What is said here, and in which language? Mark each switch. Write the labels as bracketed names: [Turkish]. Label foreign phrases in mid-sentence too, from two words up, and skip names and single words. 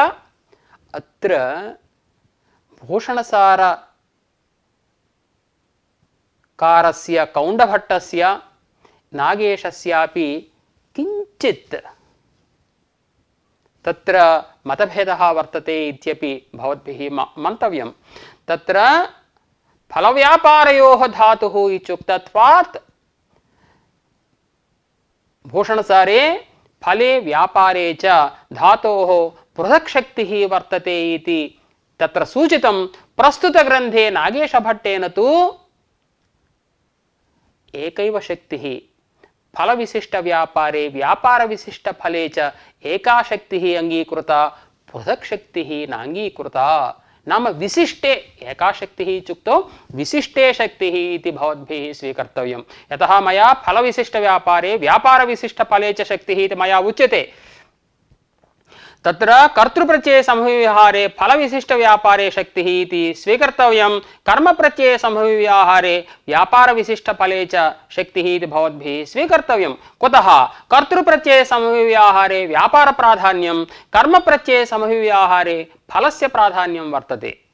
[Sanskrit] అత్ర భూషణసారకారస్య కౌండభట్టస్య నాగేశస్యాపి కించిత్ తత్ర మతభేదः వర్తతే ఇత్యపి భవద్భిः మంతవ్యం. తత్ర ఫలవ్యాపారయోః ధాతుః ఇత్యుక్తత్వాత్ భూషణసారే ఫలే వ్యాపారే చ ధాతోః పృథక్ శక్తిః వర్తతే इति తత్ర సూచితం. ప్రస్తుత గ్రంథే నాగేశభట్టేన తు ఏకైవ శక్తిః ఫల విశిష్ట వ్యాపారే వ్యాపార విశిష్ట ఫలే చ ఏకా శక్తిః అంగీకృత పృథక్ శక్తిః నాంగీకృత. నామ విశిష్టే ఏకా శక్తిః ఇత్యుక్తో విశిష్టే శక్తిః इति భవద్భిः స్వీకర్తవ్యం. యతః మయా ఫల విశిష్ట వ్యాపారే వ్యాపార విశిష్ట ఫలే చ శక్తిః इति మయా ఉచ్యతే. తత్ర కర్తృప్రత్యయ సమవ్యవహారే ఫల విశిష్ట వ్యాపారే శక్తిః इति స్వీకర్తవ్యం. కర్మ ప్రత్యయ సమవ్యవహారే వ్యాపార విశిష్ట ఫలే చ శక్తిః इति భవద్భిः స్వీకర్తవ్యం. కుతః కర్తృప్రత్యయ సమవ్యవహారే వ్యాపార ప్రాధాన్యం కర్మ ప్రత్యయ సమవ్యవహారే ఫలస్య ప్రాధాన్యం వర్తతే.